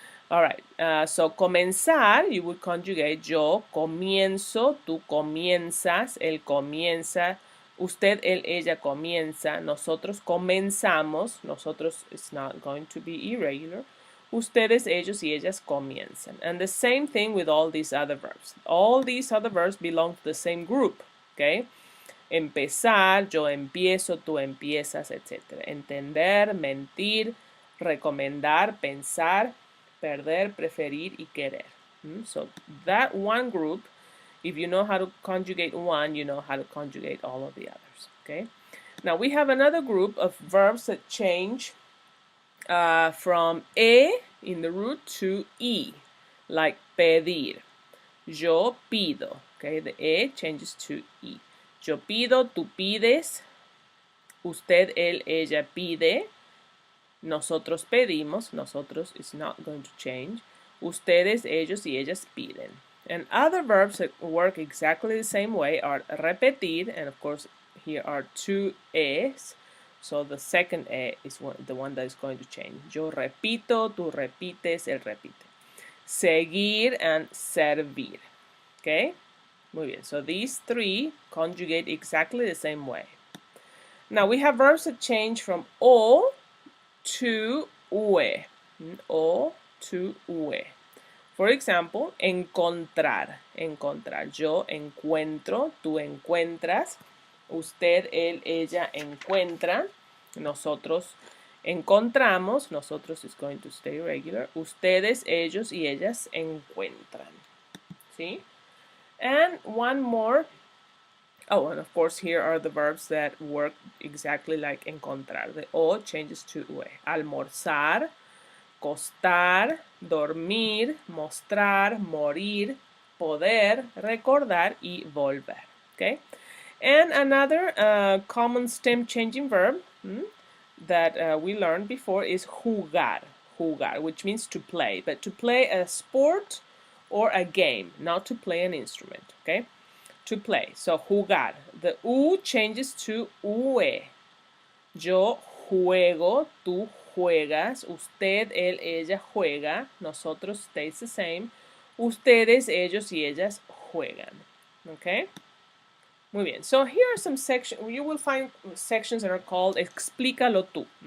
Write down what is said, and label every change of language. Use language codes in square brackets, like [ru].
[en] All right, so [es] comenzar, [en] you would conjugate [es] yo comienzo, tú comienzas, él comienza, usted, él, ella comienza, nosotros comenzamos, nosotros [en] is not going to be irregular, [es] ustedes, ellos y ellas comienzan. [en] And the same thing with all these other verbs. All these other verbs belong to the same group, okay? [es] Empezar, yo empiezo, tú empiezas, etc. Entender, mentir, recomendar, pensar, perder, preferir, y querer. [en] So that one group, if you know how to conjugate one, you know how to conjugate all of the others, okay? Now we have another group of verbs that change from E in the root to I, like pedir. [es] Yo pido, [en] okay? The E changes to I. [es] Yo pido, tú pides, usted, él, ella pide, nosotros pedimos, nosotros [en] is not going to change, [es] ustedes, ellos y ellas piden. [en] And other verbs that work exactly the same way are repetir, and of course here are two E's, so the second E is the one that is going to change. [es] Yo repito, tú repites, él repite. Seguir and servir, okay? Muy bien, [en] so these three conjugate exactly the same way. Now we have verbs that change from O to ue. O to ue. For example, encontrar. Encontrar. [es] Yo encuentro, tú encuentras, usted, él, ella encuentra, nosotros encontramos, nosotros [en] is going to stay regular, [es] ustedes, ellos y ellas encuentran. [en] ¿Sí? And one more. Oh, and of course here are the verbs that work exactly like encontrar. The O changes to ue. [es] Almorzar, costar, dormir, mostrar, morir, poder, recordar, y volver. Okay? [en] And another common stem changing verb that we learned before is jugar. Jugar, which means to play, but to play a sport or a game, not to play an instrument, okay? To play. So jugar. The U changes to ue. [es] Yo juego, tú juegas, usted, él, ella juega, nosotros [en] stays the same, [es] ustedes, ellos y ellas juegan. Okay? Muy bien. [en] So here are some sections. You will find sections that are called explícalo tú.